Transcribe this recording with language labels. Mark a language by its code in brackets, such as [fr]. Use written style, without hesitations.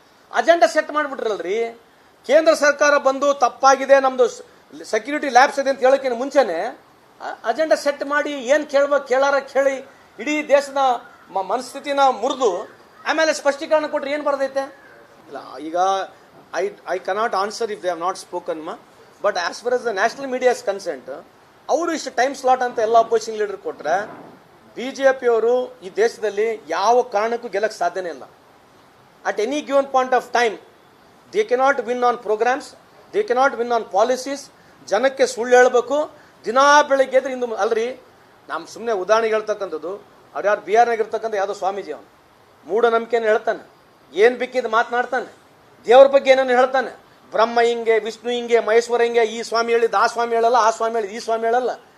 [kn] Agenda set ಮಾಡಿಬಿಟ್ರಲ್ರಿ. ಕೇಂದ್ರ ಸರ್ಕಾರ ಬಂದು ತಪ್ಪಾಗಿದೆ, ನಮ್ದು ಸೆಕ್ಯೂರಿಟಿ ಲ್ಯಾಬ್ಸ್ ಇದೆ ಅಂತ ಹೇಳೋಕ್ಕಿಂತ ಮುಂಚೆನೆ ಅಜೆಂಡಾ ಸೆಟ್ ಮಾಡಿ ಏನು ಕೇಳ್ಬೇಕು ಕೇಳಿ ಇಡೀ ದೇಶದ ಮನಸ್ಥಿತಿನ ಮುರಿದು ಆಮೇಲೆ ಸ್ಪಷ್ಟೀಕರಣ ಕೊಟ್ರೆ ಏನು ಬರ್ತೈತೆ? ಇಲ್ಲ, ಈಗ [en] I cannot answer if they have not spoken but as far as the national media is consent, [kn] ಅವರು ಇಷ್ಟು ಟೈಮ್ ಸ್ಲಾಟ್ ಅಂತ ಎಲ್ಲ ಅಪೋಸಿಷನ್ ಲೀಡರ್ ಕೊಟ್ರೆ ಬಿಜೆಪಿಯವರು ಈ ದೇಶದಲ್ಲಿ ಯಾವ ಕಾರಣಕ್ಕೂ ಗೆಲ್ಲಕ್ಕೆ ಸಾಧ್ಯನೇ ಇಲ್ಲ. [en] At any given point of time, they cannot win on programs, they cannot win on policies. [kn] ಜನಕ್ಕೆ ಸುಳ್ಳು ಹೇಳಬೇಕು. ದಿನಾ ಬೆಳಿಗ್ಗೆ ಎದ್ರೆ ಇಂದು ಅಲ್ರಿ, ನಮ್ಮ ಸುಮ್ಮನೆ ಉದಾಹರಣೆಗೆ ಹೇಳ್ತಕ್ಕಂಥದ್ದು, ಅವ್ರು ಯಾರು ಬಿಹಾರ್ನಾಗ ಇರ್ತಕ್ಕಂಥ ಯಾವುದೋ ಸ್ವಾಮೀಜಿ, ಅವನು ಮೂಢನಂಬಿಕೆಯನ್ನು ಹೇಳ್ತಾನೆ, ಏನು ಬಿಕ್ಕಿದ್ದು ಮಾತನಾಡ್ತಾನೆ, ದೇವ್ರ ಬಗ್ಗೆ ಏನೇನು ಹೇಳ್ತಾನೆ, ಬ್ರಹ್ಮ ಹಿಂಗೆ, ವಿಷ್ಣು ಹಿಂಗೆ, ಮಹೇಶ್ವರ ಹಿಂಗೆ, ಈ ಸ್ವಾಮಿ ಹೇಳಿದ್ದು ಆ ಸ್ವಾಮಿ ಹೇಳಲ್ಲ, ಆ ಸ್ವಾಮಿ ಹೇಳಿದ್ದು ಈ ಸ್ವಾಮಿ ಹೇಳಲ್ಲ.